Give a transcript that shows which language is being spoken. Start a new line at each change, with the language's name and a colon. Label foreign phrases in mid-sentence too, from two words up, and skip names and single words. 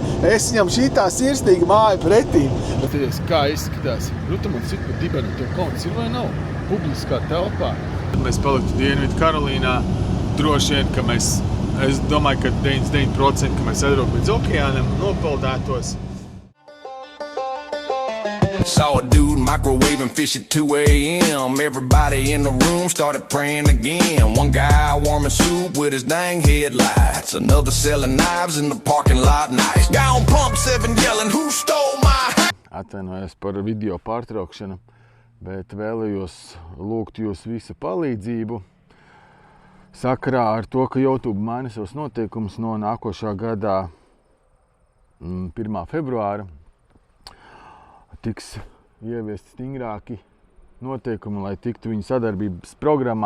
Latvian: Es viņam šitā sirsnīgi māju pretī. Skaties, kā izskatās. Man cik pa dibenu to kauns ir vai nav? Publiskā telpā. Mēs paliktu Dienvidu Karolīnā. Droši vien, ka es domāju, ka 99%, ka mēs aizbrauktu līdz okeānam, nopeldētos.
English: Saw a dude microwaving fish at 2 a.m. Everybody in the room started praying again. One guy warming soup with his dang headlights. Another selling knives in the parking lot. Nice guy on pump 7 yelling, who stole my...
Latvian: Atvainojos par video pārtraukšanu, bet vēlējos lūgt jūs visu palīdzību sakarā ar to, ka YouTube maina savus noteikumus no nākošā gadā 1. februāra. Tiks ieviesti stingrāki noteikumi, lai tiktu viņu sadarbības programmā.